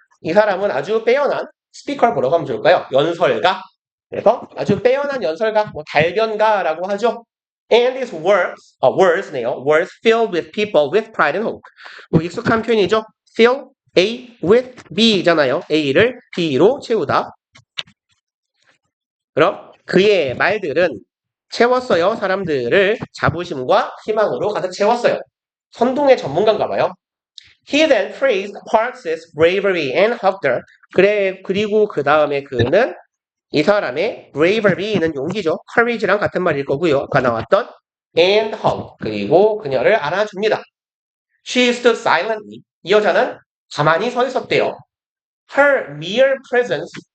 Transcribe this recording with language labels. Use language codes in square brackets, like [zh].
[ko] 이 사람은 아주 빼어난 스피커를 보러 가면 좋을까요? 연설가. 그래서 아주 빼어난 연설가, 뭐 달변가라고 하죠. [en] And his words네요. words filled with people with pride and hope. [ko] 뭐 익숙한 표현이죠. fill A with B잖아요. A를 B로 채우다. 그럼 그의 말들은 채웠어요. 사람들을 자부심과 희망으로 가득 채웠어요. 선동의 전문가인가 봐요. [en] He then praised Parks's bravery and hugged her. [ko] 그리고 그 다음에 그는 이 사람의 bravery는 용기죠. courage랑 같은 말일 거고요. 아까 나왔던 and hug. 그리고 그녀를 안아줍니다. [en] She stood silently. [ko] 이 여자는 가만히 서 있었대요. [en] Her mere presence